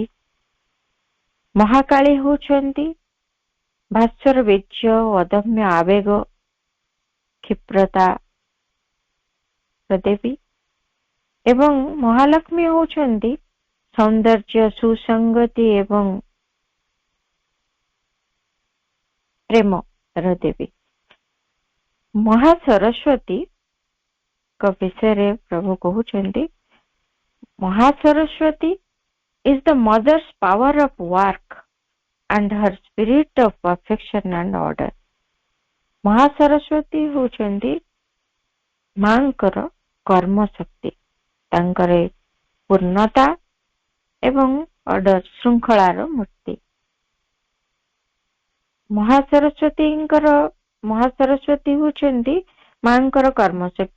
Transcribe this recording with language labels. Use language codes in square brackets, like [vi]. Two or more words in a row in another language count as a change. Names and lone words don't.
[or] ମହାକାଳୀ ହେଉଛନ୍ତି ଭାସ୍ୱର ବୀର୍ଯ୍ୟ ଓ ଅଦମ୍ୟ ଆବେଗ କ୍ଷିପ୍ରତା ଦେବୀ ଏବଂ ମହାଲକ୍ଷ୍ମୀ ହେଉଛନ୍ତି ସୌନ୍ଦର୍ଯ୍ୟ, ସୁସଙ୍ଗତି ଏବଂ ପ୍ରେମର ଦେବୀ। ମହାସରସ୍ୱତୀଙ୍କ ବିଷୟରେ ପ୍ରଭୁ କହୁଛନ୍ତି, [en] ମହାସରସ୍ୱତୀ is the mother's power of work and her spirit of perfection and order. [or] ମହାସରସ୍ୱତୀ ହେଉଛନ୍ତି ମାଙ୍କର କର୍ମ ଶକ୍ତି, ତାଙ୍କର ପୂର୍ଣ୍ଣତା ଏବଂ ଅର୍ଡର ଶୃଙ୍ଖଳାର ମୂର୍ତ୍ତି। ମହାସରସ୍ୱତୀ ହେଉଛନ୍ତି ମାଙ୍କର କର୍ମଶକ୍ତି।